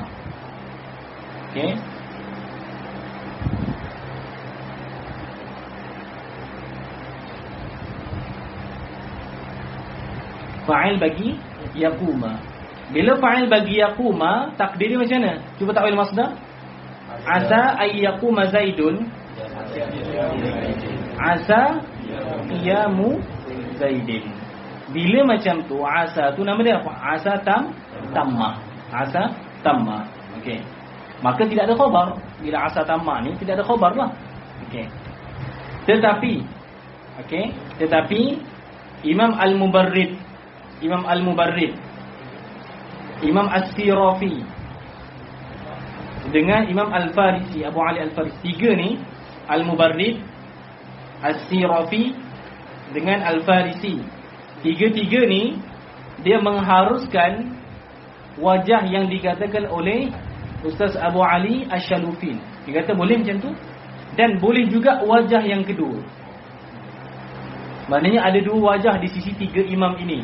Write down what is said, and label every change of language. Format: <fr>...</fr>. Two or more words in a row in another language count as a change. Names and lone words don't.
<ms>Okey. Fa'il bagi yaquma. Bila fa'il bagi yaquma, takdir dia macam mana? Cuba takwil masdar.</ms> <ar>عسى أن يقوم زيد. عسى قيام زيد.</ar> <ms>Bila macam tu, asa tu nama dia apa?</ms> <ar>عسى تامة. عسى تامة.</ar> <ms>Okey. Maka tidak ada khabar. Bila</ms> <ar>عسى تامة</ar> <ms>ni tidak ada khabar lah. Okey. Tetapi Imam Al-Mubarrid, Imam As-Sirafi dengan Imam Al-Farisi, Abu Ali Al-Farisi, tiga ni, Al-Mubarrid, As-Sirafi dengan Al-Farisi, tiga-tiga ni dia mengharuskan wajah yang dikatakan oleh Ustaz Abu Ali Asy-Shalufin. Dia kata boleh macam tu, dan boleh juga wajah yang kedua. Maknanya ada dua wajah di sisi tiga imam ini.</ms>